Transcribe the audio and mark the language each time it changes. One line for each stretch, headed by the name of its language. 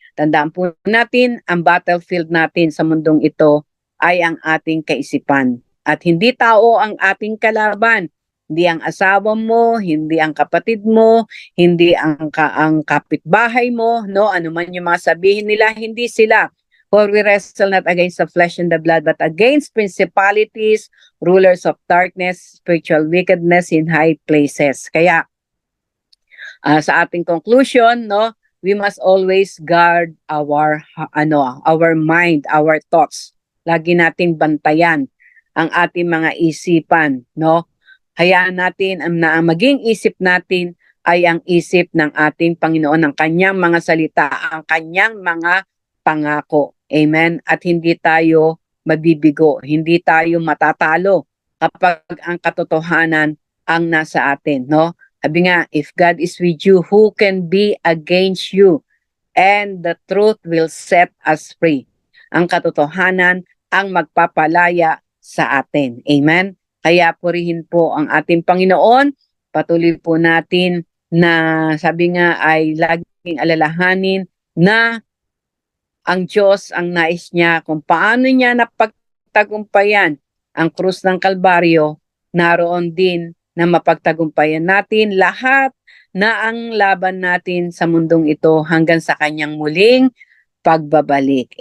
Filipino: Tandaan po natin, ang battlefield natin sa mundong ito ay ang ating kaisipan. At hindi tao ang ating kalaban. Hindi ang asawa mo, hindi ang kapatid mo, hindi ang kapitbahay mo, no? Ano man yung mga sabihin nila, hindi sila.
English: For we wrestle not against the flesh and the blood, but against principalities, rulers of darkness, spiritual wickedness in high places.
Filipino: Kaya, sa ating conclusion, no,
English: we must always guard our mind, our thoughts.
Filipino: Lagi nating bantayan ang ating mga isipan, no? Hayaan natin na ang maging isip natin ay ang isip ng ating Panginoon, ng kanyang mga salita, ang kanyang mga pangako. Amen? At hindi tayo mabibigo, hindi tayo matatalo kapag ang katotohanan ang nasa atin, no? Sabi nga,
English: if God is with you, who can be against you? And the truth will set us free.
Filipino: Ang katotohanan ang magpapalaya sa atin. Amen? Kaya purihin po ang ating Panginoon. Patuloy po natin na sabi nga ay laging alalahanin na ang Diyos ang nais niya kung paano niya napagtagumpayan ang krus ng Kalbaryo, naroon din na mapagtagumpayan natin lahat na ang laban natin sa mundong ito hanggang sa kanyang muling pagbabalik.